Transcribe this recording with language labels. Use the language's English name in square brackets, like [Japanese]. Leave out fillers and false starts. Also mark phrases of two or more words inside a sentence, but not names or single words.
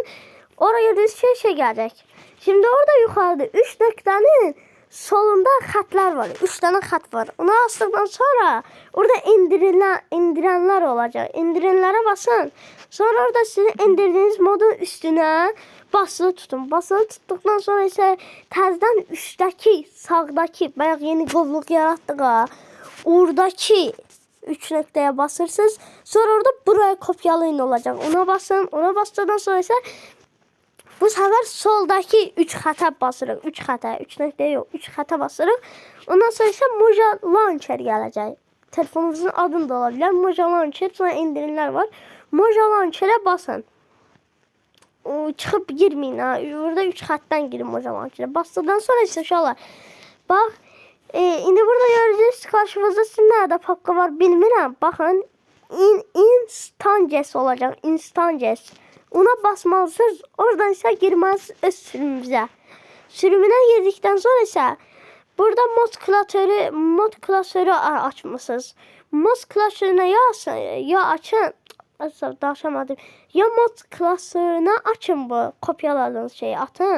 [Turkish] Oraya gördüğünüz şey gelecek. Şimdi orada yukarıda 3 noktanın solunda xətlər var. 3 tane xət var. Onu bastıktan sonra orada indirenler olacak. İndirenlere basın. Sonra orada sizin indirdiğiniz modun üstüne basılı tutun. Basılı tuttuktan sonra ise təzədən üstteki, sağdaki, [Azerbaijani] bayaq yeni qovluq yaratdıq ha. oradaki 3 nöqtəyə basırsınız. Sonra orada buraya kopyalayın olacaq. Ona basın. [Turkish] Ona bastıktan sonra isə bu sefer soldaki 3 xəta basırıq. [Azerbaijani] 3 xəta, 3 nöqtə yox, 3 xəta basırıq. Ondan sonra isə Moja Launcher gələcək. Telefonunuzun adını da ola bilər. Moja Launcher, sonra indirimlər var. Moja Launcher'ə basın. Çıxıb girməyin ha. Burada 3 xətdən girin Moja Launcher'ə. Bastıktan sonra isə uşaqlar. Bax, indi burada görəcəksiniz karşınızda sizin nerede papka var bilmirəm. Baxın, Instances olacaq. Instances. Ona basmalısınız. Oradan ise girməlisiniz öz sürümünüzə. Sürümünə girdikten sonra ise burada mod klasörü açmışsınız. Mod klasörünə ya açın. Daşamadım. Ya mod klasörünə açın bu kopyaladığınız şeyi atın.